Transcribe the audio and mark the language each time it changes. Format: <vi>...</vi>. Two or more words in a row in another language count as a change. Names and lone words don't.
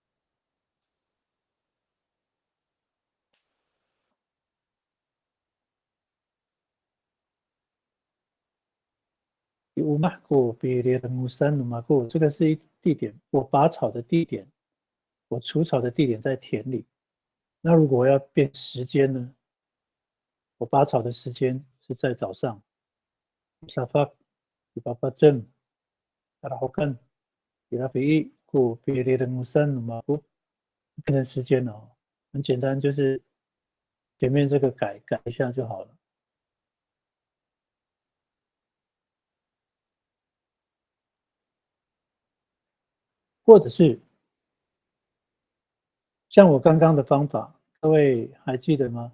<zh>这个是地点，我拔草的地点，我除草的地点在田里。那如果我要变时间呢？我拔草的时间是在早上。Safak 正</zh> <ami>karahokan irafi ku pilirengusan numaku</ami> <zh>变成时间了哦，很简单，就是前面这个改一下就好了。或者是像我刚刚的方法，各位还记得吗？</zh>